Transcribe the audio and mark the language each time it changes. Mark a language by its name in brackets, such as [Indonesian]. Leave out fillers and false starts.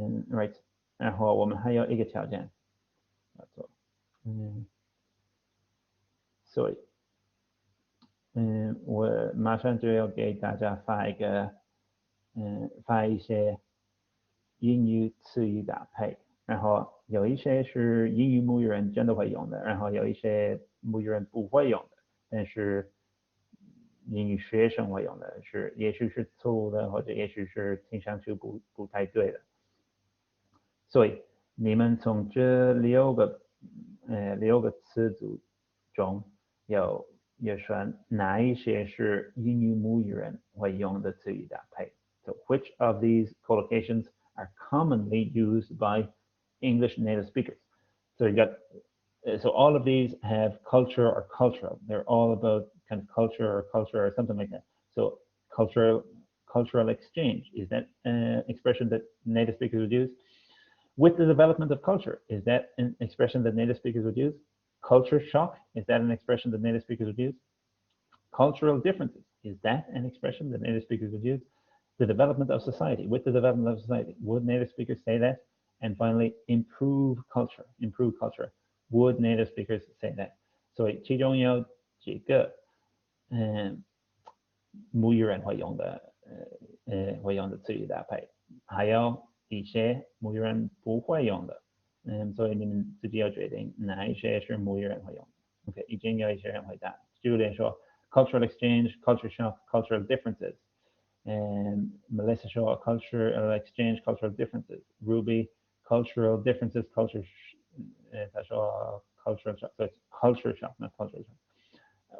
[Chinese] Right， 然后我们还有一个条件要做，所以，我马上就要给大家发一些英语词语搭配，然后有一些是英语母语人真的会用的，然后有一些母语人不会用的，但是英语学生会用的，也许是错误的，或者也许是听上去不太对的。所以你们从这6个词组中有选哪一些是英语母语人会用的词语搭配？ [English] So which of these collocations are commonly used by English native speakers? So you got so all of these have culture or cultural. They're all about kind of culture or something like that. So cultural exchange, is that an expression that native speakers would use? With the development of culture, is that an expression that native speakers would use? Culture shock, is that an expression that native speakers would use? Cultural differences, is that an expression that native speakers would use? The development of society, with the development of society, would native speakers say that? And finally, improve culture, would native speakers say that? [Chinese] 所以其中有几个母语人会用的词语搭配，还有一些母语人不会用的，所以你们自己要决定哪一些是母语人会用的。 OK， 已经有一些人回答，就连说 [English] cultural exchange, culture shock, cultural differences。 Melissa说 cultural exchange, cultural differences. Ruby cultural differences,他说 cultural shock, so it's culture shock, not cultural shock.